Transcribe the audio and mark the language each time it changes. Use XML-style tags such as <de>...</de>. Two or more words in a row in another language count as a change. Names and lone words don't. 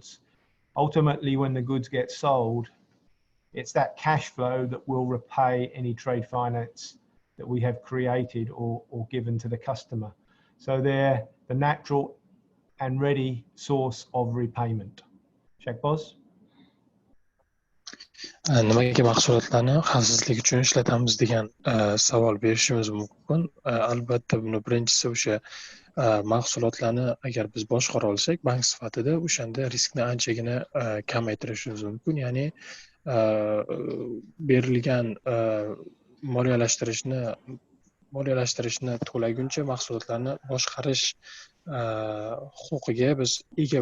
<en>Ultimately, when the goods get sold, it's that cash flow that will repay any trade finance that we have created or given to the customer. So they're the natural and ready source of repayment.</en> <uz>Shakboz? Nimaga mahsulotlarni xavfsizlik uchun ishlatamiz degan savol berishimiz mumkin. Albatta buni birinchisi o'sha mahsulotlarni agar biz boshqara olsak bank sifatida o'shanda riskni anchagina kamaytirishimiz mumkin. Ya'ni berilgan moliyalashtirishni to'laguncha mahsulotlarni boshqarish huquqiga biz ega</uz>